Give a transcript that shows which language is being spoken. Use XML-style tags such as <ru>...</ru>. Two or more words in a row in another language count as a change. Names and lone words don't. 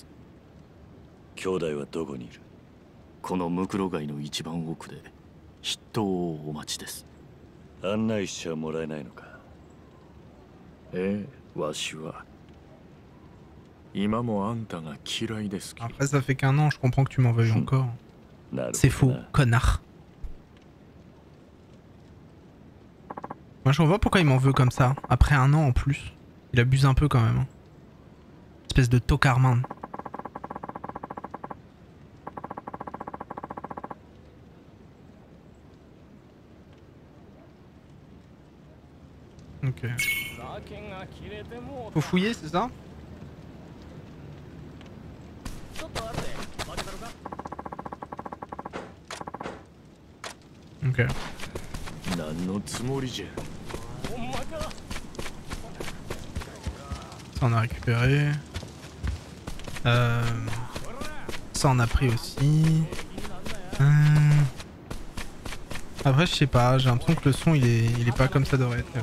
<ja>兄弟はどこにいる。このムクロ街の一番奥で筆頭をお待ちです。案内しちゃもらえないのか。ええ、わしは今もあんたが嫌いですき。</ja> <fr>Après, ça fait qu'un an, je comprends que tu m'en veuilles encore.</fr> <ja>なるほどな。</ja> <fr>C'est faux, connard. Moi, je vois pourquoi il m'en veut comme ça. Après un an en plus. Il abuse un peu quand même. Espèce de tocarman. Ok. Faut fouiller, c'est ça? Ok.</fr> <ja>何のつもりじゃ。</ja> <fr>Ça on a récupéré. Ça on a pris aussi. Après je sais pas, j'ai l'impression que le son il est pas comme ça devrait être.</fr>